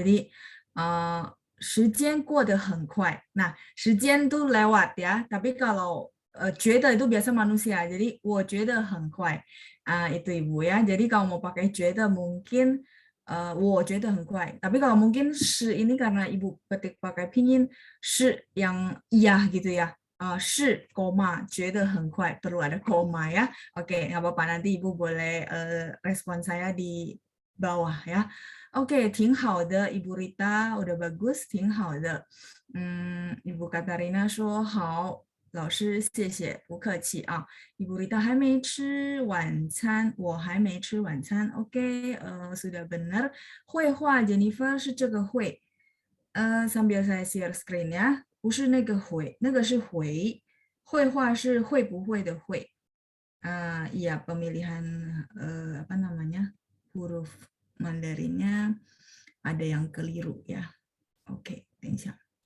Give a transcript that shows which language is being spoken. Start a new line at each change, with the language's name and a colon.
Chinese: Jadi 时间过得很快.
Indonesian: Nah, 时间 tuh lewat ya, tapi kalau 觉得 itu biasa manusia, jadi
Chinese: 我觉得很快.
Indonesian: Itu Ibu ya. Jadi kalau mau pakai 觉得 mungkin
Chinese: 我觉得很快.
Indonesian: Tapi kalau mungkin 是 ini karena Ibu ketik pakai pinyin 是 yang iya gitu ya. 是 koma
Chinese: 觉得很快
Indonesian: perlu ada koma ya. Oke, nggak apa-apa, nanti Ibu boleh respon saya di bawah ya. Oke,
Chinese: 挺好的
Indonesian: Ibu Rita, udah bagus, 挺好的.
Chinese: Ibu Katarina 说好，老师谢谢，不客气啊。 Ibu Rita 还没吃晚餐，我还没吃晚餐。
Indonesian: OK，sudah benar.
Chinese: 绘画 Jennifer 是这个会，
Indonesian: sambil saya share screen ya，
Chinese: 不是那个会，那个是回，绘画是会不会的会。
Indonesian: Iya pemilihan apa namanya huruf Mandarinnya ada yang keliru ya. Oke,
Chinese: 等一下。